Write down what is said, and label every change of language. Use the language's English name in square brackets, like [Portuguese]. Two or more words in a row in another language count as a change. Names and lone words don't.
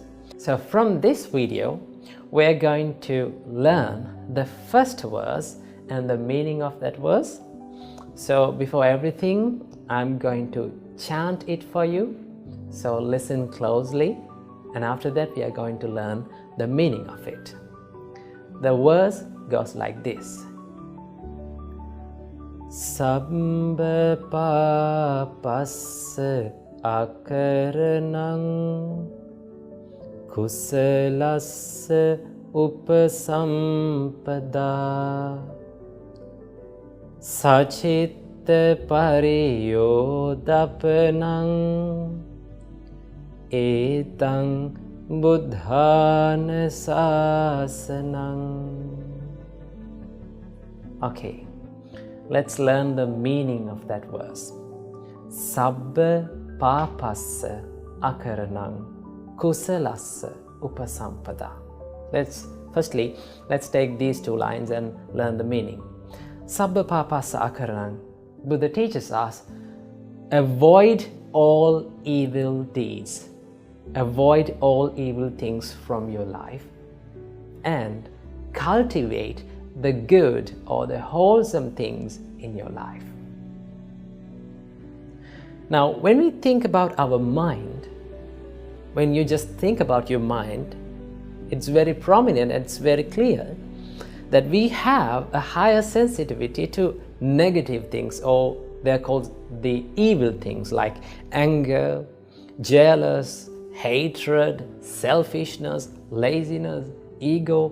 [English] So from this video, we're going to learn the first verse and the meaning of that verse. So before everything, I'm going to chant it for you. So listen closely. And after that, we are going to learn the meaning of it. The verse goes like this. [Pali] Sabba papassa akaranang kusalassa upasampada sachitta pariyodapanang etang buddhana sasanang. [English] Okay, let's learn the meaning of that verse. [Pali] Sabba papassa akaranang kusalassa upasampada. [English] Let's take these 2 lines and learn the meaning. [Pali] Sabba papassa akaranang. [English] Buddha teaches us, avoid all evil deeds. Avoid all evil things from your life and cultivate the good or the wholesome things in your life. Now, when we think about our mind, when you just think about your mind, it's very prominent and it's very clear that we have a higher sensitivity to negative things, or they're called the evil things like anger, jealous, hatred, selfishness, laziness, ego.